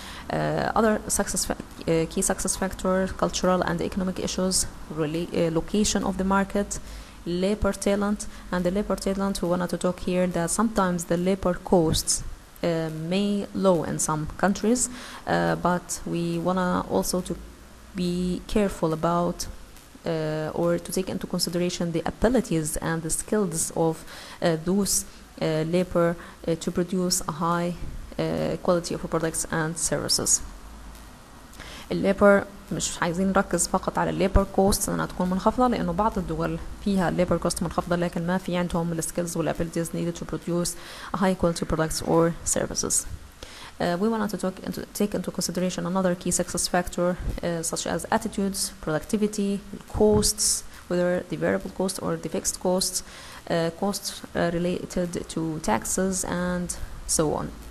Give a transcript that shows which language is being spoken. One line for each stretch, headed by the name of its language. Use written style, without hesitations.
English: Other key success factor, cultural and economic issues, location of the market, labor talent, and the labor talent we wanted to talk here that sometimes the labor costs may low in some countries, but we wanna also to be careful about or to take into consideration the abilities and the skills of those labor to produce a high quality of products and services.
Arabic: الليبر مش عايزين نركز فقط على الليبر كوست انها تكون منخفضه، لانه بعض الدول فيها الليبر كوست منخفضه لكن ما في عندهم السكيلز والابيليتيز
English: needed to produce a high quality products or services. We want to take into consideration another key success factor such as attitudes, productivity, costs, whether the variable cost or the fixed costs, costs related to taxes and so on.